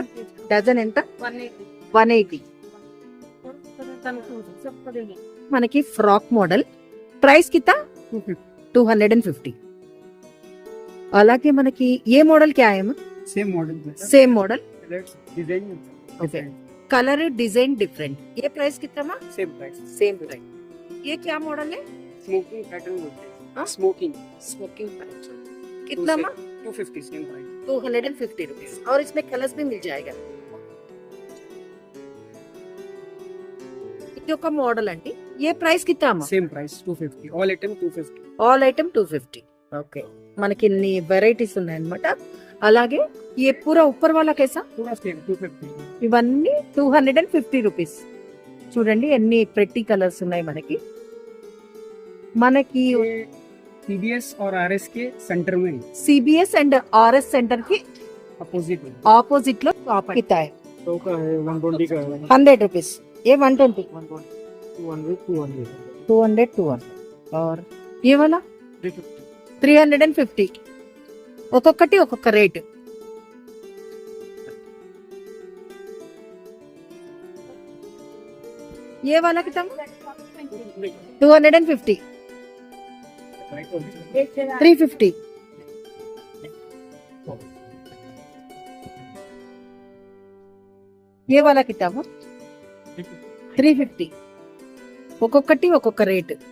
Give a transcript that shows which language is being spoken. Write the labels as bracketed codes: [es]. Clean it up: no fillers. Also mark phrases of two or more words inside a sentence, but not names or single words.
[te] డజన్ ఎంత? 180. మనకి ఫ్రాక్ మోడల్ ప్రైస్ కింద 250. అలాగే మనకి ఏ మోడల్ [hi] क्या है [en] same model same model डिजाइन ఓకే color design different ये प्राइस कितना same price same price [hi] ये क्या मॉडल है [en] smocking pattern बोलते [hi] हाँ? हैं स्मोकिंग [en] smocking pattern [hi] कितना मा [en] 250 same price [te] 250 [hi] रुपीस और इसमें कलर्स भी मिल जाएगा [te] ఇది ఒక మోడల్ అండి ఏ ప్రైస్ కింద అమ్మా [en] same price 250 all item 250 All item 250 okay [te] మనకి ఇన్ని వెరైటీస్ ఉన్నాయి అన్నమాట అలాగే [hi] ये पूरा ऊपर वाला कैसा पूरा सेम 250 [te] ఇవన్నీ 250 రూపీస్ చూడండి ఎన్ని [en] pretty colors [te] ఉన్నాయి మనకి మనకి [hi] ये सीबीएस और आरएस के सेंटर में [te] సిబిఎస్ అండ్ ఆర్ఎస్ సెంటర్ కి [hi] अपोजिट में [te] ఆపోజిట్ లో షాప్ [hi] कितना है तो का है 120 का है 100 रुपीस ये 120 200 200 और ये वाला 350 [te] ఒక్కొక్కటి ఒక్కొక్క రేట్ [hi] ये वाला कितना 250 350 ये वाला कितना 350 [te] ఒక్కొక్కటి ఒక్కొక్క రేట్